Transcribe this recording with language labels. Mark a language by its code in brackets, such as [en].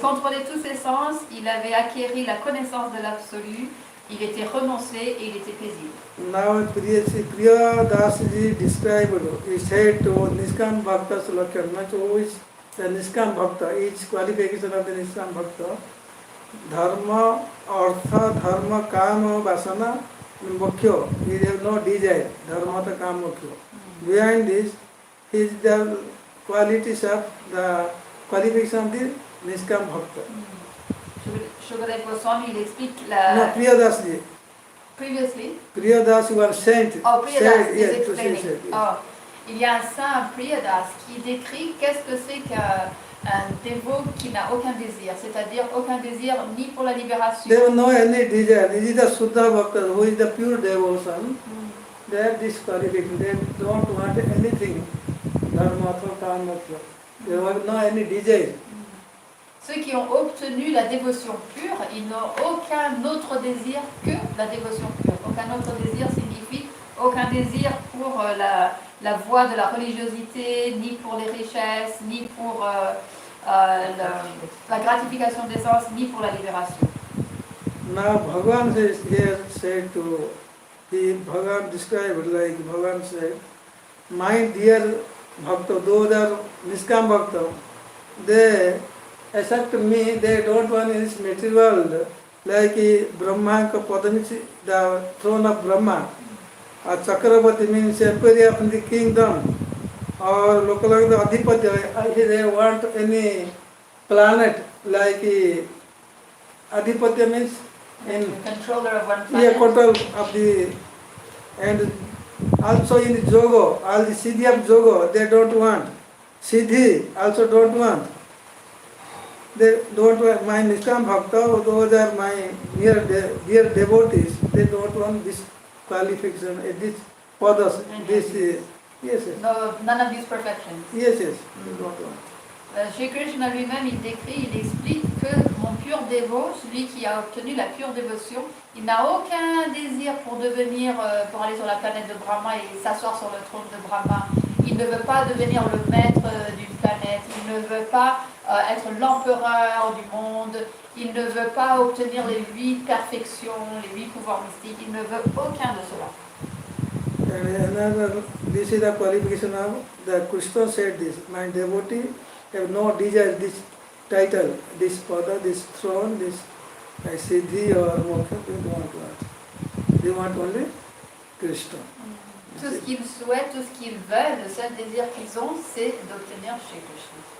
[fr] contrôlait tous ses sens, il avait acquéri la connaissance de l'absolu, il était renoncé et il était paisible. [en] Now Priya Dasji described, he said to Niskam Bhakta Sulakyan, who is the Niskam Bhakta, each qualification of the Niskam Bhakta, Dharma, Artha, Dharma, Kama, Vasana, Mukhyo, he has no desire, Dharma, Kama, Mukhyo. Behind this, is the qualities of the qualification of the Niskam Bhakta. [fr] Shukadeva Goswami, il explique [en] No, [fr] la... [en] Priya Dasji. Previously? Priyadas was saint. Oh, Priyadas is Yes, explaining. yes. [fr] Oh, il y a un saint Priyadas qui décrit qu'est-ce que c'est qu'un dévot qui n'a aucun désir, c'est-à-dire aucun désir ni pour la libération. [en] They have no any desire. This is the Suddha Bhakta, who is the pure devotion. They are disqualified. They don't want anything. Dharma, Kama, they have no any desire. [fr] Ceux qui ont obtenu la dévotion pure, ils n'ont aucun autre désir que la dévotion pure. Aucun autre désir signifie aucun désir pour la voie de la religiosité, ni pour les richesses, ni pour la gratification des sens, ni pour la libération. [en] Now Bhagavan is here said to Bhagavan described like Bhagavan said, my dear Bhakta, those are Niskam Bhakta, they accept me, they don't want this material world, like [hi] Brahma ka Padamichi, [en] the throne of Brahma, or Chakravarti means emperor of the kingdom, or local the Adhipati, they want any planet like Adhipati means in Controller of one planet. yeah, control of the, and also in the Jogo, all the Siddhi of Jogo, they don't want. Siddhi also don't want. They don't want my Niskam Bhakta, those are my dear devotees, they don't want this qualification, this padas, this, yes, yes. No, none of these perfections. Yes, yes, they don't want. [fr] Shri Krishna lui-même, il décrit, il explique que mon pur dévot, celui qui a obtenu la pure dévotion, il n'a aucun désir pour devenir, pour aller sur la planète de Brahma et s'asseoir sur le trône de Brahma. Il ne veut pas devenir le maître d'une planète. Il ne veut pas être l'empereur du monde. Il ne veut pas obtenir les 8 perfections, les 8 pouvoirs mystiques. Il ne veut aucun de cela. [en] And another, this is the qualification of the Krishna said this, my devotee have no desire, this title, this pada, this throne, this siddhi or moksha, they don't want. They want only Krishna. [fr] Tout ce qu'ils souhaitent, tout ce qu'ils veulent, le seul désir qu'ils ont, c'est d'obtenir chez Krishna.